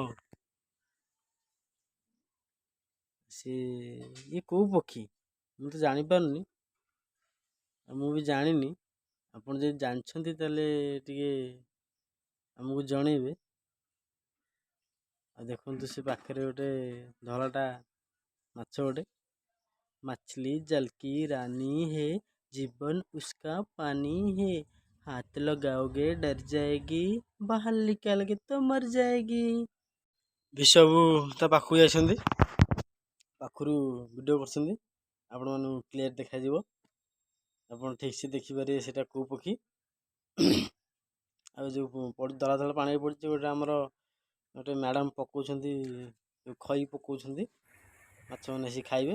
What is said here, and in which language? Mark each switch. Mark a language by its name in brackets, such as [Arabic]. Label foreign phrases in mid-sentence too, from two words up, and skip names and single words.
[Odia] ସେ ଇଏ କୋଉ ପକ୍ଷୀ ମୁଁ ତ ଜାଣିପାରୁନି, ଆଉ ମୁଁ ବି ଜାଣିନି। ଆପଣ ଯଦି ଜାଣିଛନ୍ତି ତାହେଲେ ଟିକେ ଆମକୁ ଜଣେଇବେ। ଆଉ ଦେଖନ୍ତୁ ସେ ପାଖରେ ଗୋଟେ ଧଳାଟା ମାଛ ଗୋଟେ। [Hindi] मछली जल की रानी है, जीवन उसका पानी है, हाथ लगाओगे डर जाएगी, बाहर निकाल के तो मर जाएगी। [Odia] ବିଶବୁ ତା ପାଖକୁ ଯାଇଛନ୍ତି, ପାଖରୁ ଭିଡ଼ିଓ କରୁଛନ୍ତି, ଆପଣମାନଙ୍କୁ କ୍ଲିୟର ଦେଖାଯିବ, ଆପଣ ଠିକ୍ ସେ ଦେଖିପାରିବେ ସେଇଟା କେଉଁ ପକ୍ଷୀ। ଆଉ ଯେଉଁ ଦଳ ଦଳ ପାଣିରେ ପଡ଼ିଛି ଗୋଟେ ଆମର ଗୋଟେ ମ୍ୟାଡ଼ାମ୍ ପକାଉଛନ୍ତି, ଖଇ ପକାଉଛନ୍ତି, ମାଛମାନେ ଆସି ଖାଇବେ।